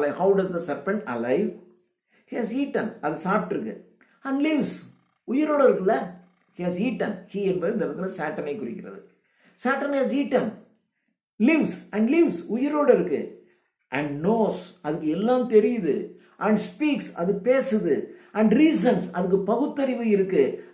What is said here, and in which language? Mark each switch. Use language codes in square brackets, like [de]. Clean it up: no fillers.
[en] How does the serpent alive? He has eaten, [ta] அது சாப்பிட்டுருக்கு. [en] And lives, [ta] உயிரோடு இருக்குல்ல. [en] He has eaten, he [ta] என்பது இந்த இடத்துல சாட்டனை குறிக்கிறது. [en] Saturn has eaten, lives [ta] உயிரோடு இருக்கு. [en] And knows, [ta] அதுக்கு எல்லாம் தெரியுது. [en] And speaks, [ta] அது பேசுது. [en] And reasons, [ta] அதுக்கு பகுத்தறிவு இருக்கு.